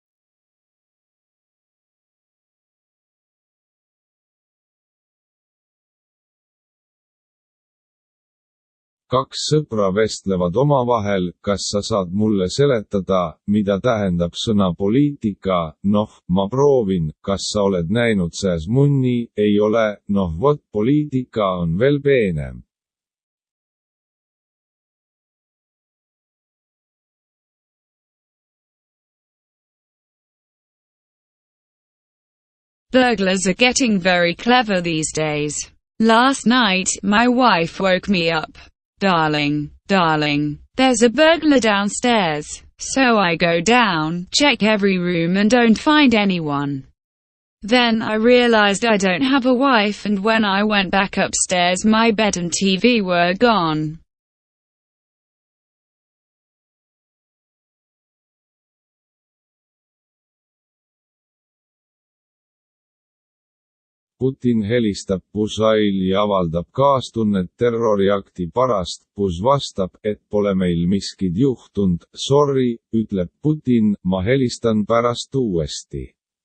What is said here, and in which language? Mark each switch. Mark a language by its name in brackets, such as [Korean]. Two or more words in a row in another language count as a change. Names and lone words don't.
[Estonian] Kaks sõpra vestlevad omavahel, kas sa saad mulle seletada, mida tähendab sõna poliitika, noh, ma proovin, kas sa oled näinud sääs munni, ei ole, noh vot poliitika on veel peenem. [English] Burglars are getting very clever these days. Last night, my wife woke me up. Darling, there's a burglar downstairs. So I go down, check every room and don't find anyone. Then I realized I don't have a wife, and when I went back upstairs my bed and TV were gone. [Estonian] Putin helistab Buzail ja avaldab kaastunnet terroriakti pärast. Buz vastab, et pole meil miskit juhtund, sorry, ütleb Putin, ma helistan pärast uuesti.